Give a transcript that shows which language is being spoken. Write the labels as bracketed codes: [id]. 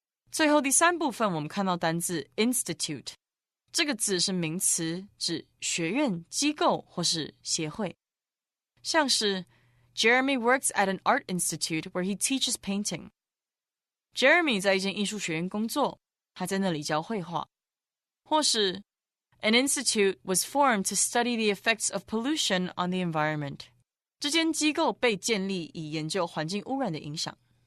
[zh] 最后第三部分，我们看到单字 institute， 这个字是名词，指学院、机构或是协会。像是 [en] Jeremy works at an art institute where he teaches painting. [zh] Jeremy 在一间艺术学院工作，他在那里教绘画。或是 [en] An institute was formed to study the effects of pollution on the environment. [zh] 这间机构被建立以研究环境污染的影响。